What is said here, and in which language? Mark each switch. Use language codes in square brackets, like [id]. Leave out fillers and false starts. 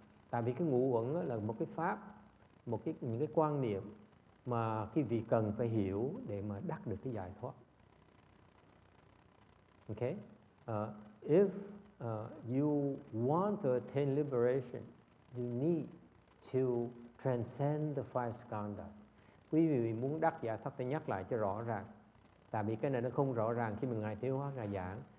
[vi] Tại vì cái ngũ uẩn là một cái pháp, những cái quan niệm mà cái vị cần phải hiểu để mà đắc được cái giải thoát. [en] Okay? If you want to attain liberation, you need to transcend the five skandhas. [vi] Quý vị muốn đắc giải thoát, tôi nhắc lại cho rõ ràng. Tại vì cái này nó không rõ ràng khi mà Ngài Tiêu Hóa Ngài giảng.